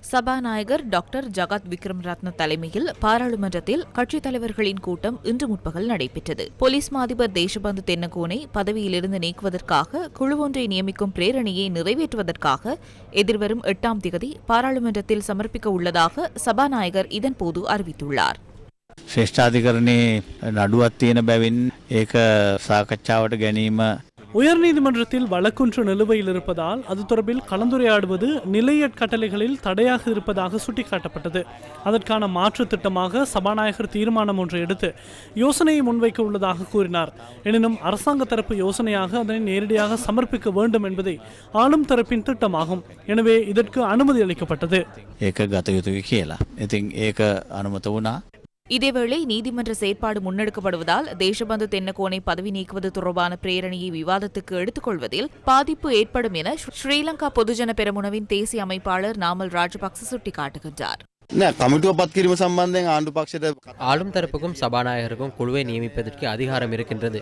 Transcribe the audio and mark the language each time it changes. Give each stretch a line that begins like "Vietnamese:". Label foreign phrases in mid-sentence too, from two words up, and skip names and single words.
Tamil: சபாநாயகர் டாக்டர் ஜகத் விக்ரம் ரத்ன தலைமையில் பாராளுமன்றத்தில் கட்சித் தலைவர்களின் கூட்டம் இன்று முற்பகல் நடைபெற்றது. போலீஸ் மாதிபர் தேசபந்து தென்னகோனை பதவியிலிருந்து நீக்குவதற்காக குழு ஒன்றை நியமிக்கும் பிரேரணையை நிறைவேற்றுவதற்காக எதிர்வரும் 8ஆம் திகதி பாராளுமன்றத்தில் சமர்ப்பிக்க உள்ளதாக சபாநாயகர் இதன்போது அறிவித்துள்ளார்.
Sinhala: ශ්‍රේෂ්ඨාධිකරණයේ නඩුවක් තියෙන බැවින් ඒක සාකච්ඡාවට ගැනීම
Tamil: உயர்நீதிமன்றத்தில் வழக்கொன்று நிலுவையில் இருப்பதால் அது தொடர்பில் கலந்துரையாடுவது நிலையற் கட்டளைகளில் தடையாக இருப்பதாக சுட்டிக்காட்டப்பட்டது. அதற்கான மாற்று திட்டமாக சபாநாயகர் தீர்மானம் ஒன்றை எடுத்து யோசனையை முன்வைக்க உள்ளதாக கூறினார். எனினும் அரசாங்க தரப்பு யோசனையாக அதனை நேரடியாக சமர்ப்பிக்க வேண்டும் என்பதே ஆளும் தரப்பின் திட்டமாகும். எனவே இதற்கு அனுமதி அளிக்கப்பட்டது.
Sinhala: ඒක ගත යුතුයි කියලා. ඉතින් ඒක අනුමත වුණා.
Tamil: இதேவேளை நீதிமன்ற செயற்பாடு முன்னெடுக்கப்படுவதால் தேசபந்து தென்னகோனை பதவி நீக்குவது தொடர்பான பிரேரணையை விவாதத்துக்கு எடுத்துக் கொள்வதில் பாதிப்பு ஏற்படும் என ஸ்ரீலங்கா பொதுஜன பெரமுனவின் தேசிய அமைப்பாளர் நாமல் ராஜபக்ச சுட்டிக்காட்டுகின்றார். ஆளும் தரப்புக்கும் சபாநாயகருக்கும் குழுவை நியமிப்பதற்கு அதிகாரம் இருக்கின்றது.